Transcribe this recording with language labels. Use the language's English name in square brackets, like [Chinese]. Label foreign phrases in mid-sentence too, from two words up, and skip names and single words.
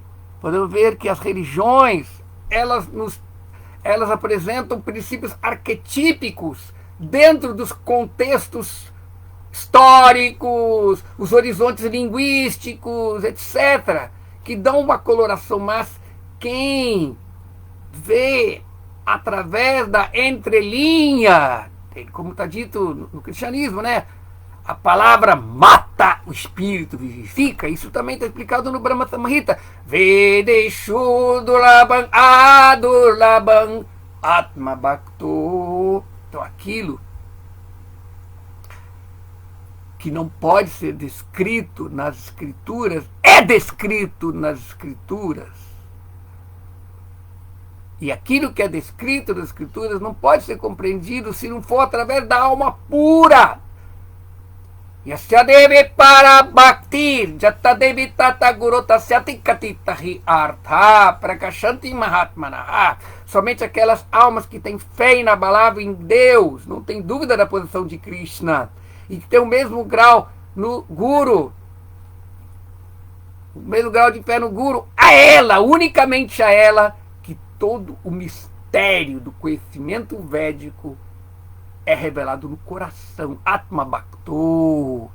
[Portuguese] Podemos ver que as religiões, elas apresentam princípios arquetípicos dentro dos contextos históricos, os horizontes linguísticos, etc., que dão uma coloração, mas quem vê através da entrelinha, como está dito no cristianismo, né? A palavra mata, o espírito vivifica. Isso também está explicado no Brahma Samhita. [Sanskrit] वेदेषु दुर्लभम् अदुर्लभम् आत्म भक्तो. [Portuguese] Então aquilo que não pode ser descrito nas escrituras é descrito nas escrituras. E aquilo que é descrito nas escrituras não pode ser compreendido se não for através da alma pura. [Sanskrit] यस्यदेवे पर भक्तिर्, जतदेवि तत गुरोतस्यति कतितहि अर्थ, प्रकाशन्ति महात्मनः. [Portuguese] Somente aquelas almas que têm fé inabalável em Deus, não tem dúvida da posição de Krishna, e que tem o mesmo grau no Guru, o mesmo grau de fé no Guru, a ela, unicamente a ela, que todo o mistério do conhecimento védico é revelado no coração, [Sanskrit] आत्म भक्तो.